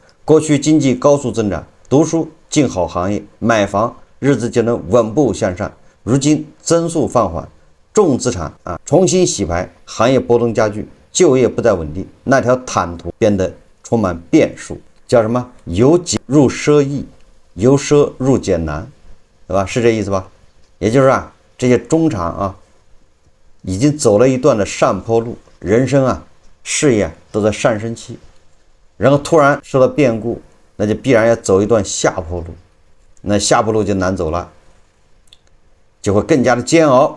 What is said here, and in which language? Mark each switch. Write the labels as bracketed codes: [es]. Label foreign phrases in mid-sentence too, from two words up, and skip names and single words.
[zh] 過去經濟高速增長，讀書進好行業，買房日子就能穩步向上，如今增速放緩，重資產重新洗牌，行業波動加劇，就業不再穩定，那條坦途變得充滿變數。叫什麼？由儉入奢易，由奢入儉難，對吧？是這意思吧？也就是這些中產已經走了一段的上坡路，人生事業都在上升期，然後突然受到變故，那就必然要走一段下坡路，那下坡路就難走了，就會更加的煎熬。